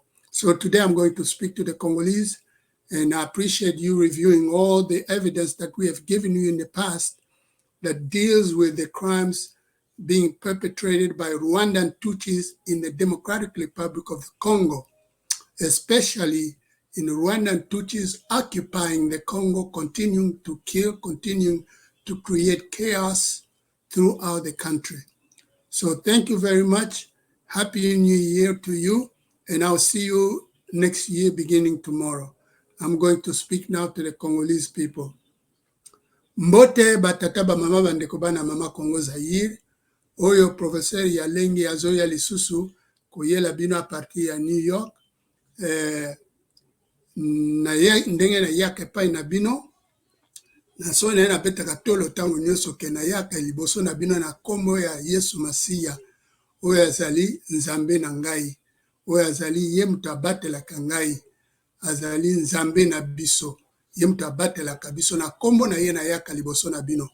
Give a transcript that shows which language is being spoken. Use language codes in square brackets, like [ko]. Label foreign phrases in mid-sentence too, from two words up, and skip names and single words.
[en] So today I'm going to speak to the Congolese, and I appreciate you reviewing all the evidence that we have given you in the past that deals with the crimes being perpetrated by Rwandan Tutsis in the Democratic Republic of the Congo, especially in Rwandan Tutsis occupying the Congo, continuing to kill, continuing to create chaos throughout the country. So thank you very much. Happy New Year to you, and I'll see you next year beginning tomorrow. I'm going to speak now to the Congolese people. [ln] Mbote batata ba mama bandeko bana mama Congo Zaire, oyo Professeur Yalengi azoya lisusu koyela bino [fr] a partir [ln] ya New York. Na ye ndenge na yaka epai na bino na so na ye napetaka tolo ntango nyonso ke na yaka liboso na bino na kombo ya Yesu Masiya oyo azali nzambe na ngai, oyo azali ye mutu abatelaka ngai, azali nzambe na biso, ye mutu abatelaka biso na kombo na ye na yaka liboso na bino.